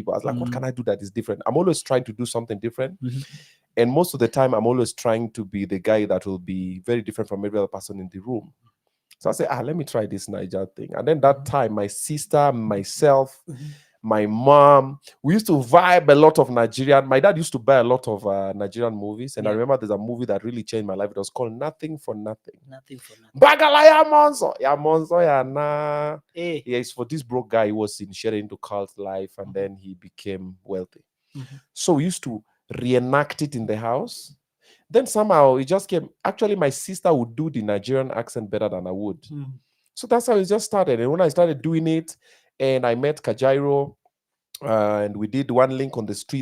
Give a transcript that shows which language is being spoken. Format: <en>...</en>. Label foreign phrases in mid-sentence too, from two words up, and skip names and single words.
<en>I was like, what can I do that is different? I'm always trying to do something different. And most of the time, I'm always trying to be the guy that will be very different from every other person in the room. So I said, let me try this Niger thing. And then that time, my sister, myself, my mom, we used to vibe a lot of Nigerian. My dad used to buy a lot of Nigerian movies. And I remember there's a movie that really changed my life. It was called Nothing for Nothing. Nothing for Nothing. Bagala ya monzo. Ya monzo ya na. Yeah, it's for this broke guy who was initiated into cult life. And then he became wealthy. So we used to reenact it in the house. Then somehow it just came. Actually, my sister would do the Nigerian accent better than I would. So that's how it just started. And when I started doing it, and I met Kajairo, and we did one link on the street.</en>